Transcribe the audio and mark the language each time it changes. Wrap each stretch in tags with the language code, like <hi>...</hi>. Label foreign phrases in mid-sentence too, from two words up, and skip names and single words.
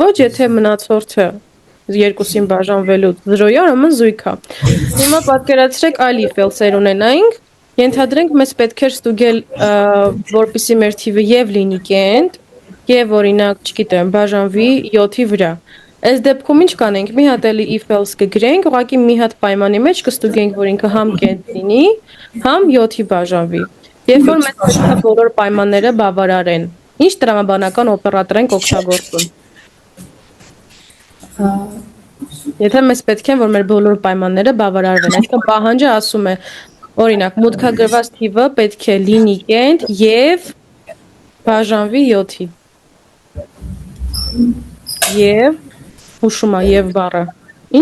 <hy>ոչ, եթե մնացորդը երկուսին բաժանվելուց 0-ի ուրեմն զույգ է։ Հիմա պատկերացրեք այլ</hy> <en>if else-</en> <hy>եր ունենայինք, ենթադրենք մեզ պետք էր ստուգել, որպեսզի մեր թիվը եւ լինի կենտ, եւ օրինակ, չգիտեմ, բաժանվի 7-ի վրա։ Այս դեպքում ինչ կանենք, մի հատ էլի</hy> <en>if else</en> <hy>կգրենք, ուղղակի մի հատ պայմանի մեջ կստուգենք, որ ինքը համ կենտ լինի, համ 7-ի բաժանվի։ Երբ որ մեզ պետք է բոլոր պայմանները բավարարեն, ինչ տրամաբանական օպերատոր ենք օգտագործում։ Եթե մեզ պետք է որ մեր բոլոր պայմանները բավարարվեն, այսինքն պահանջը ասում է, օրինակ, մուտքագրված թիվը պետք է լինի կենտ եւ բաժանվի 7-ի։ Եվ հուշում է եւ բառը։ Ինչ</hy>